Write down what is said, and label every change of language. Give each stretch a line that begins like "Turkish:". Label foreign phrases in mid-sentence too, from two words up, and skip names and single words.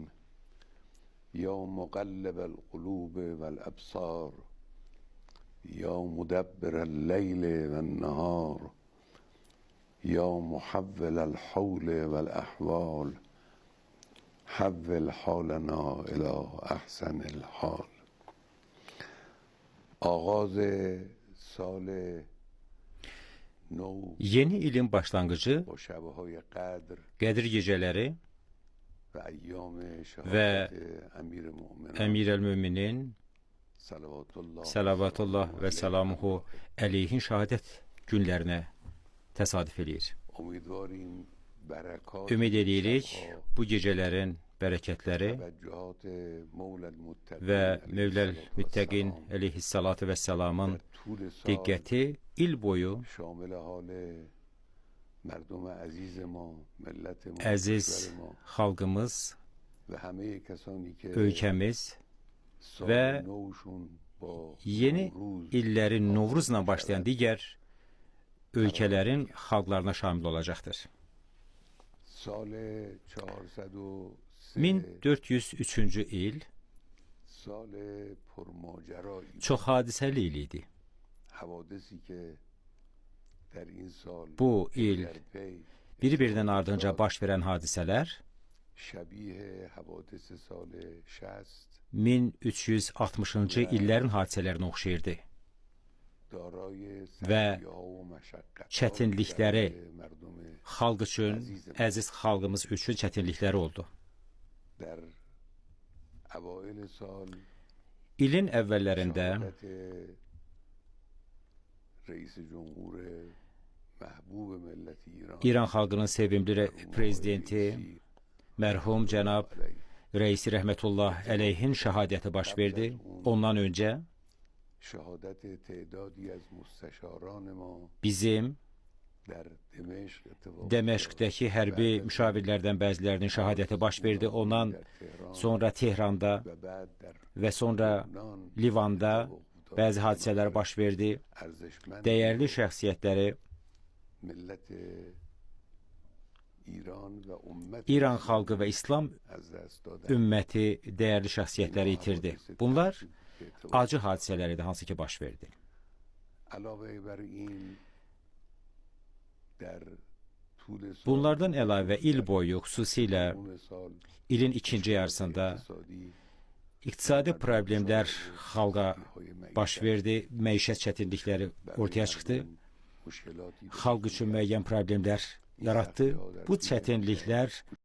Arabic: یا مقلب القلوب والابصار، یا مدبر اللیل والنهار، یا محول الحول والاحوال، حول حالنا الى احسن الحال.
Persian: آغاز سال
Azerbaijani: Yeni ilin başlangıcı,
Persian: با شبهای قدر
Azerbaijani: Qədir gecələri
Persian: و ایام
Azerbaijani: ve
Persian: شهادت امیر المؤمنین
Azerbaijani: Əmir el-Müminin
Arabic: صلوات الله وسلامه عليه
Azerbaijani: şəhadət günlərinə təsadüf eləyir.
Persian: امیدواریم برکات
Azerbaijani: Ümid edirik bu gecələrin bərəkətləri
Persian: توجهات مولا المتقین
Azerbaijani: və
Arabic: علیه Mevləl الصلاة Müttəqin والسلام عليه الصلاة والسلام
Persian: طول سال
Azerbaijani: diqqəti il boyu
Persian: شامل حال مردم عزیز ما، ملت ما،
Azerbaijani: əziz
Persian: کشور ما
Azerbaijani: xalqımız,
Persian: و همه کسانی که
Azerbaijani: ölkəmiz
Persian: سال
Azerbaijani: və
Persian: نوشون با
Azerbaijani: yeni
Persian: نوروز
Azerbaijani: illərin Novruzla başlayan digər ölkələrin xalqlarına şamil olacaqdır.
Persian: سال 403
Azerbaijani: 1403-cü il
Persian: سال پرماجرایی،
Azerbaijani: çox hadisəli il idi.
Persian: حوادثی که در این سال
Azerbaijani: Bu il
Persian: در پی
Azerbaijani: bir-birinin ardınca baş verən hadisələr
Persian: شبیه حوادث سال 60
Azerbaijani: 1360-cı illərin hadisələrinə oxşayırdı.
Persian: دارای
Azerbaijani: Və
Persian: سختی‌ها و مشقت‌ها
Azerbaijani: çətinlikləri
Persian: مردم
Azerbaijani: xalq üçün, əziz xalqımız üçün çətinlikləri oldu.
Persian: در اوایل سال
Azerbaijani: İlin əvvəllərində
Persian: شهادت رئیس جمهور محبوب ملت ایران
Azerbaijani: İran xalqının sevimli prezidenti mərhum cənab Reisi
Arabic: رحمة الله عليه
Azerbaijani: şəhadəti baş verdi. Ondan öncə
Persian: شهادت تعدادی از مستشاران ما
Azerbaijani: bizim
Persian: در دمشق اتفاق
Azerbaijani: Dəməşqdəki hərbi müşavirlərdən bəzilərinin şəhadəti baş verdi. Ondan sonra Tehranda
Persian: و بعد در
Azerbaijani: və sonra Livanda bəzi hadisələr baş verdi.
Persian: ارزشمند
Azerbaijani: Dəyərli şəxsiyyətləri
Persian: ملت ایران و امت
Azerbaijani: İran xalqı və İslam
Persian: از دست دادن.
Azerbaijani: ümməti dəyərli şəxsiyyətləri itirdi. Bunlar acı hadisələr idi, hansı ki baş verdi.
Persian: علاوه بر این در طول سال
Azerbaijani: Bunlardan əlavə il boyu, xüsusilə
Persian: اون سال
Azerbaijani: ilin ikinci yarısında
Persian: اقتصادی
Azerbaijani: iqtisadi problemlər xalqa baş verdi, məişət çətinlikləri ortaya çıxdı,
Persian: مشکلاتی
Azerbaijani: xalq üçün müəyyən problemlər yaratdı. Bu çətinliklər